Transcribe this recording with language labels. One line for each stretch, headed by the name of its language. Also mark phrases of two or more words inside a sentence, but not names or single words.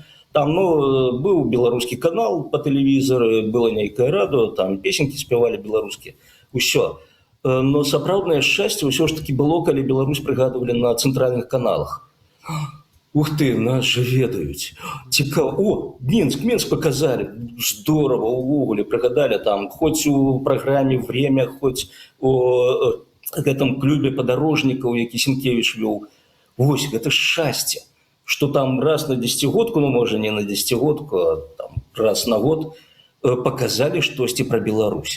Belarusian: Там быў беларускі канал па тэлевізары, было нейкае радыё, там песенькі спявалі беларускія. Усё. Но сапраўднае шчасце ўсё ж такі было, калі Беларусь прыгадывалі на цэнтральных каналах. Ух ты, нас же ведаюць. Цікава.
Russian: О, Минск показали. Здорово,
Belarusian: увогуле прыгадалі там, хоць у праграме «Время», хоць у гэтым клубе падарожнікаў, які Сенкевіч вёў. Вось, гэта шчасце, што там раз на 10-годку, можа не на 10-годку, а там раз на год показалі штосьці пра Беларусь.